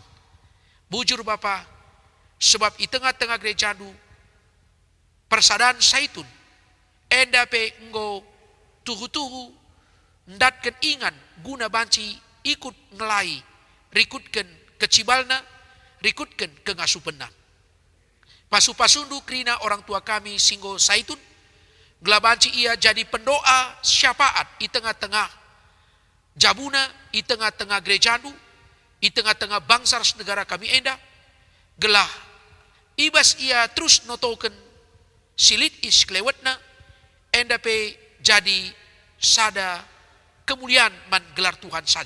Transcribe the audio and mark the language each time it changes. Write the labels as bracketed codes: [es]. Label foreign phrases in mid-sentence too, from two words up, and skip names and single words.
[btx] Bujur Bapa, sebab [id] di tengah-tengah gereja [btx] nu persadaan Saitun enda pe enggo tuhu-tuhu ndatken ingan guna banci ikut ngelai rikutken kecibalna rikutken kengasupenna. Pasu-pasundu krina orang tua kami singgo Saitun gelah banci ia jadi pendoa syafaat [id] di tengah-tengah jabuna di tengah-tengah gereja nu di tengah-tengah bangsa [btx] negara kami enda gelah ibas ia terus notoken silit is klewetna enda pe jadi sada kemuliaan man gelar Tuhan saja.